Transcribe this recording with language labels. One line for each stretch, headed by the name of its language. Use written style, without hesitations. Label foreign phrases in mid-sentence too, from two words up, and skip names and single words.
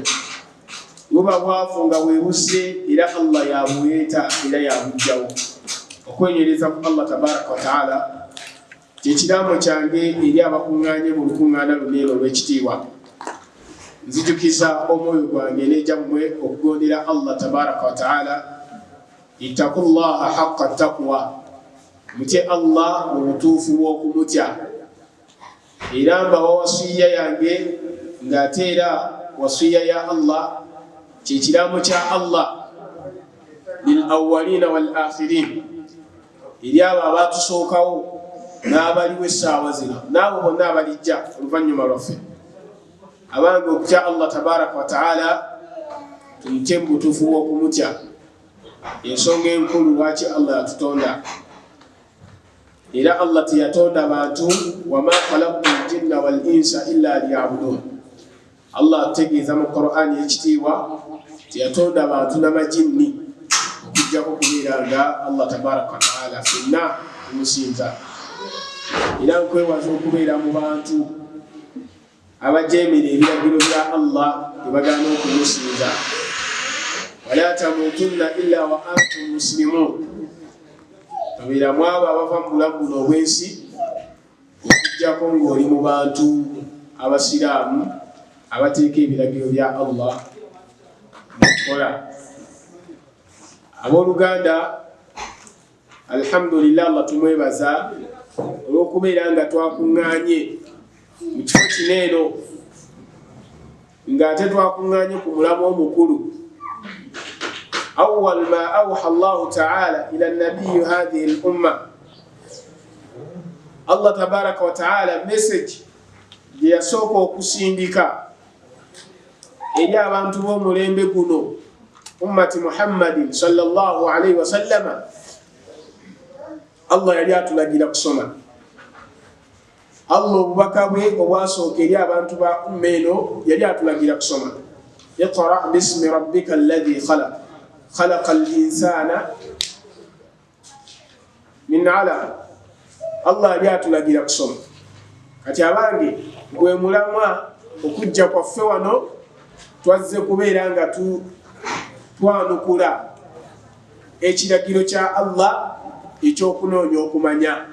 Ganda: Buba bwavu nga bwebusse era Allah yabuleeta era yabugjawo. Okwenyereza ku
Arabic: الله تبارك وتعالى
Ganda: kyekiraamo kyange eri abakuŋŋaanye mu lukuŋŋaana luneero olw'ekitiibwa. Nzijukiza omwoyo gwange n'egyammwe okugondera
Arabic: الله تبارك وتعالى. اتقوا الله حق تقاته,
Ganda: mutye Allah mu butuufu bw'okumutya. Era mbawa wasiya yange ng'ate era wasiya ya Allah kyekiraamo kya
Arabic: الله للأولين والآخرين,
Ganda: eri abo abaatusookawo n'abaliwo essaawa zino n'abo bonna abalijja oluvannyuma lwaffe. Abange okutya
Arabic: الله تبارك وتعالى
Ganda: tumutye mu butuufu bw'okumutya. Ensonga enkulu lwaki Allah yatutonda. Era Allah teyatonda bantu
Arabic: وما خلقت الجن والإنس إلا ليعبدون.
Ganda: Allah ategeeza mu Qur'ani ekitiibwa teyatonda bantu n'amajinni okujjako kubeera nga
Arabic: الله تبارك وتعالى
Ganda: fenna tumusinza. Era nkwewaza okubeera mu bantu abajeemera ebiragiro bya Allah tebagaana okumusinza.
Arabic: ولا تموتن إلا وأنتم مسلمون.
Ganda: Tobeera mwabo abava mu bulamu buno obwensi okujjako ng'oli mu bantu abasiraamu abateeka ebiragiro bya Allah mukola. Abooluganda, alhamdulillah, Allah tumwebaza olw'okubeera nga twakuŋŋaanye mu kifo kino eno ng'ate twakuŋŋaanye ku mulamu omukulu.
Arabic: أول ما أوحى الله تعالى إلى النبي هذه الأمة، الله تبارك وتعالى
Ganda: message yasooka okusindika eri abantu b'omulembe guno
Arabic: أمة محمد صلى الله عليه وسلم.
Ganda: Allah yali atulagira kusoma. Allah obubaka bwe obwasooka eri abantu ba umma eno yali atulagira kusoma.
Arabic: اقرأ باسم ربك الذي خلق خلق الإنسان من علق.
Ganda: Allah yali atulagira kusoma. Kati abange gwe mulamwa okujja kwaffe wano twazze kubeera nga twanukula ekiragiro kya Allah ekyokunoonya okumanya.